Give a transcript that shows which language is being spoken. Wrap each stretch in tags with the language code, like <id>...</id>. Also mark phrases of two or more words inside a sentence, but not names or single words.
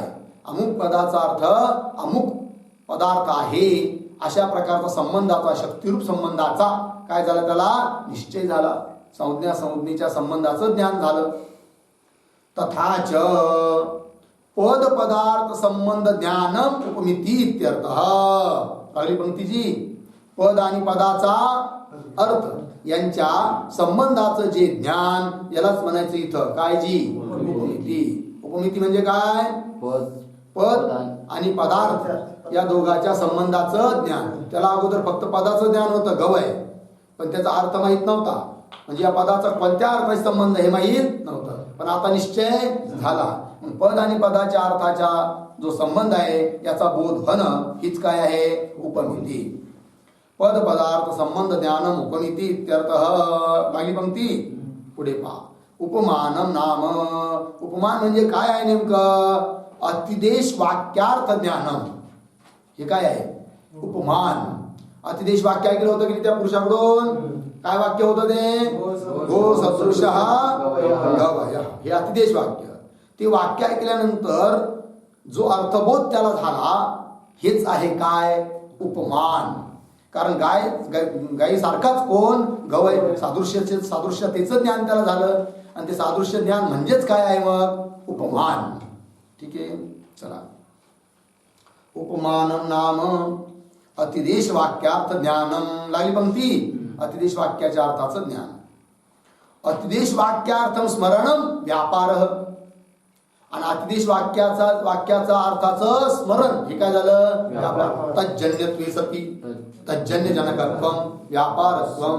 <mr>अमुक पदाचा अर्थ अमुक पदार्थ आहे. अशा प्रकारचा संबंधाचा शक्तिरूप संबंधाचा काय झाला त्याला निश्चय झाला. संज्ञा संज्ञेच्या संबंधाचं ज्ञान झालं.</mr> <sa>तथाच पद पदार्थ संबंध ज्ञानम उपमिती इत्यर्थ.</sa> <mr>पहिली पंक्तीची पद आणि पदाचा अर्थ यांच्या संबंधाचं जे ज्ञान यालाच म्हणायचं इथं काय जी उपमिती. उपमिती म्हणजे काय पद आणि पदार्थ या दोघांच्या संबंधाचं ज्ञान. त्याला अगोदर फक्त पदाचं ज्ञान होतं गवय, पण त्याचा अर्थ माहित नव्हता. म्हणजे या पदाचा कोणत्या अर्थाशी संबंध हे माहित नव्हतं. पण आता निश्चय झाला. पद आणि पदाच्या अर्थाचा जो संबंध आहे याचा बोध होणं हीच काय आहे उपमिती.</mr> <sa>पद पदार्थ संबंध ज्ञानम उपमिती इत्यर्थ.</sa> <mr>पहिली पंक्ती पुढे पहा.</mr> <sa>उपमानम नाम.</sa> <mr>उपमान म्हणजे काय आहे नेमकं</mr> <sa>अतिदेश वाक्यार्थ ज्ञानम.</sa> <mr>हे काय आहे उपमान. अतिदेश वाक्य ऐकलं होतं की त्या पुरुषाकडून काय वाक्य होतं ते</mr> <sa>गो सदृश गवय.</sa> <mr>हे अतिदेश वाक्य. ते वाक्य ऐकल्यानंतर जो अर्थबोध त्याला झाला हेच आहे काय उपमान. कारण गायीसारखाच कोण गवय सादृश्यतेचं ज्ञान त्याला झालं आणि ते सादृश्य ज्ञान म्हणजेच काय आहे मग उपमान. ठीक आहे चला.</mr> <sa>उपमानम नाम अतिदेश वाक्यार्थ ज्ञानम.</sa> <mr>लागली पंक्ती. अतिदेश वाक्याच्या अर्थाचं ज्ञान.</mr> <sa>अतिदेश वाक्यार्थम स्मरणम व्यापार.</sa> <mr>आणि अतिदेश वाक्याचा अर्थाचं स्मरण हे काय झालं व्यापार.</mr> <sa>तज्जन्यत्वे सती तज्जन्य जनकत्वम व्यापारत्वम.</sa>